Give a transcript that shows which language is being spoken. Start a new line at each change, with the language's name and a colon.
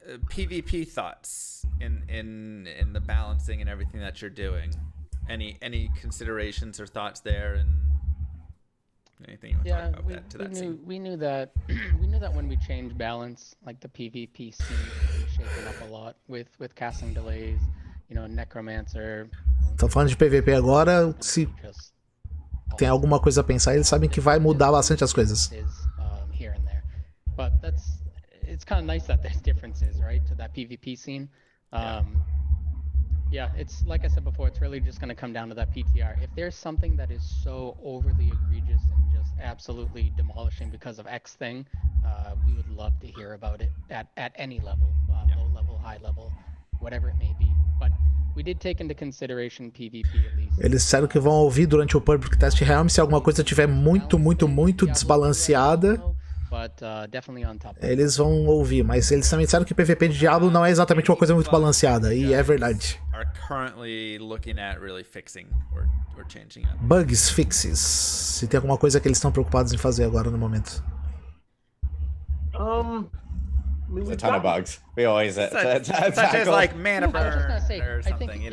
English: PvP thoughts in the balancing and everything that you're doing. Any considerations or thoughts there, and anything you want to talk about that to that scene? We knew that when we changed balance, like the PvP scene is shaken up a lot with casting delays, Necromancer.
Portuguese: Tô falando de PVP agora, se tem alguma coisa a pensar, eles sabem que vai mudar bastante as coisas.
English: Here and there. But it's kind of nice that there's differences, right, to that PvP scene. Yeah, it's like I said before, it's really just going to come down to that PTR. If there's something that is so overly egregious and just absolutely demolishing because of X thing, we would love to hear about it at any level, low level, high level, whatever it may be. But we did take into consideration PvP at least.
Portuguese: Eles disseram que vão ouvir durante o Public Test Realm se alguma coisa estiver muito desbalanceada.
English: But, definitely on top.
Portuguese: Eles vão ouvir, mas eles também disseram que PVP de Diablo não é exatamente uma coisa muito balanceada, e é verdade.
English: Are currently looking at really fixing or changing up. Bugs, fixes.
Portuguese: Se tem alguma coisa que eles estão preocupados em fazer agora no momento.
English: There's a ton of bugs. We always such as like mana burn or something,